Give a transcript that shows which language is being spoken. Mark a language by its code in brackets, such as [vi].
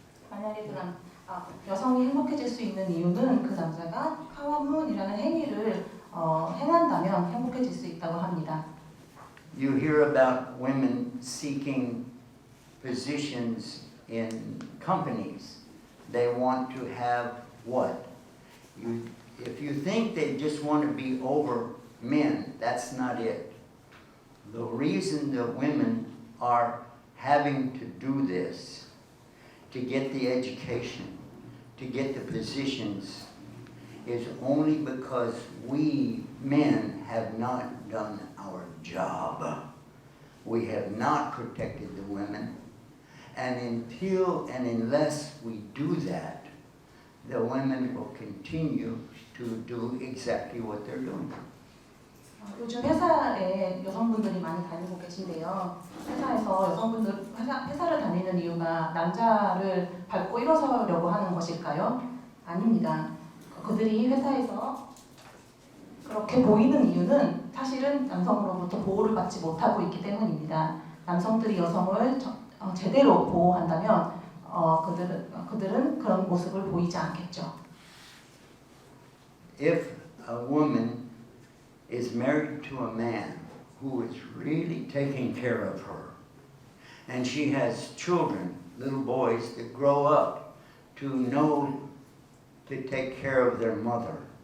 [ko] 만약에 여성이 행복해질 수 있는 이유는 그 남자가 카와문이라는 행위를 행한다면 행복해질 수 있다고 합니다. [en] You hear about women seeking positions in companies. They want to have what? If you think they just want to be over men, that's not it. The reason that women are having to do this, to get the education, to get the positions is only because we men have not done our job. We have not protected the women. And until and unless we do that, the women will continue to do exactly what they're doing. [ko] 요즘 회사에 여성분들이 많이 다니고 계신데요. 회사에서 여성분들 회사를 다니는 이유가 남자를 밟고 일어서려고 하는 것일까요? 아닙니다. 그들이 회사에서 그렇게 보이는 이유는 사실은 남성으로부터 보호를 받지 못하고 있기 때문입니다. 남성들이 여성을 제대로 보호한다면 그들은 그런 모습을 보이지 않겠죠. [en] If a woman is married to a man who is really taking care of her, and she has children, little boys that grow up to know to take care of their mother,